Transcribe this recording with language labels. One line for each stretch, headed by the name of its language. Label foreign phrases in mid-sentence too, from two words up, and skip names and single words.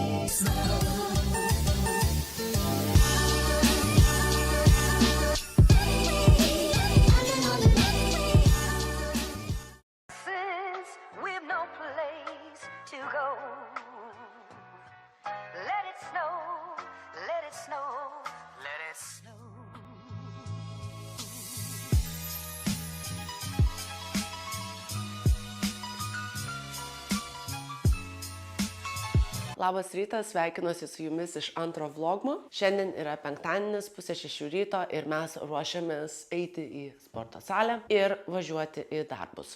English: We've no place to go. Let it snow, let it snow, let it snow.
Lithuanian: Labas rytas, sveikinuosi su jumis iš antro vlogmo. Šiandien yra penktadienis, 5:30 ryto ir mes ruošiamės eiti į sporto salę ir važiuoti į darbus.